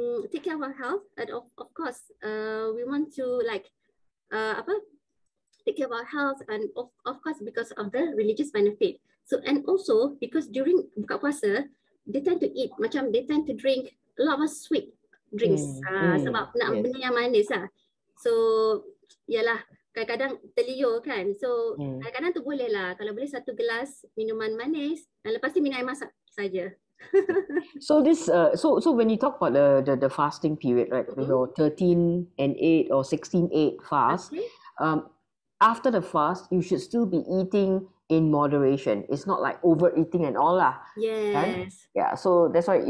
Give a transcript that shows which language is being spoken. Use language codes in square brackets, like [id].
[en] take care of our health, and of course, we want to like take care of our health, and of course because of the religious benefit. So and also because during buka puasa, they tend to eat they tend to drink a lot of sweet drinks [ms] sebab nak benda yang manis lah. So yalah, kadang-kadang terliur kan. So kadang-kadang tu boleh lah, kalau boleh 1 gelas minuman manis dan lepas tu minum air masak saja. [en] So this so when you talk about the fasting period, right? Your 13 and 8 or 16/8 fast, after the fast you should still be eating in moderation. It's not like overeating and all lah. Yes. Right? Yeah. So that's why.